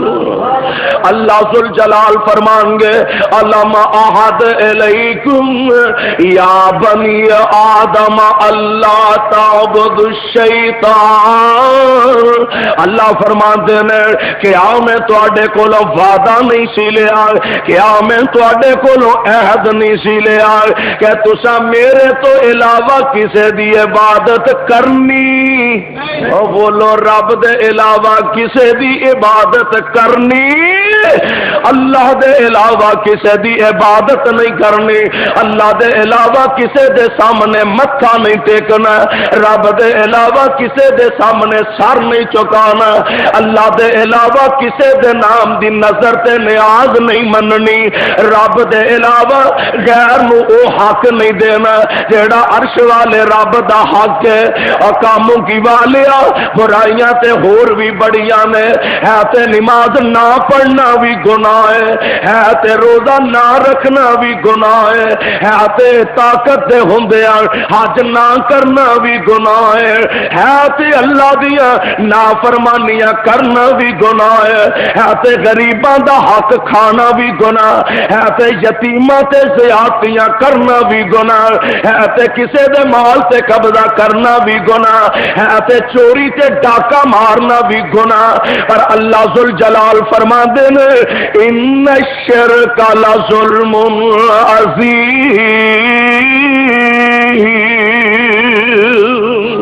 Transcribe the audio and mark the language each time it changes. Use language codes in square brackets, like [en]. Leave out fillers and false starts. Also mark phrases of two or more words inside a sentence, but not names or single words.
[pa] اللہ ذوالجلال فرمان گے [ar] علم احد الیکم یا بنی آدم اللہ تعبدوا الشیطان۔ [pa] اللہ فرمان دینے کیا میں تواڈے کولوں وعدہ نہیں سی لیا، کیا میں تواڈے کولوں عہد نہیں سی لیا کہ تساں میرے تو علاوہ کسے دی عبادت کرنی؟ او بولو رب دے علاوہ کسے دی عبادت کرنی؟ اللہ دے علاوہ کسے دی عبادت نہیں کرنی، اللہ دے علاوہ کسے دے سامنے متھا نہیں ٹیکنا، رب دے علاوہ کسے دے سامنے سر نہیں چکانا، اللہ دے علاوہ کسے دے نام دی نظر تے نیاز نہیں مننی، رب دے علاوہ غیر نو او حق نہیں دینا جیڑا عرش والے رب دا حق ہے۔ کاموں کی والیا برائیاں تے ہور بھی بڑیاں نے، ہے تے نماز نہ پڑھنا بھی گناہ ہے تے روزہ نہ رکھنا بھی گناہ ہے تے طاقت دے ہوندیاں حج نہ کرنا بھی گناہ ہے تے اللہ دیاں نافرمانیاں کرنا بھی گناہ ہے تے غریباں دا حق کھانا بھی گناہ ہے تے یتیماں تے زیادتیاں کرنا بھی گناہ ہے تے کسے دے مال تے قبضہ کرنا بھی گناہ ہے تے چوری تے ڈاکہ مارنا بھی گناہ۔ پر اللہ ذوالجلال فرما دے [ar] ان الشرک لظلم عظیم۔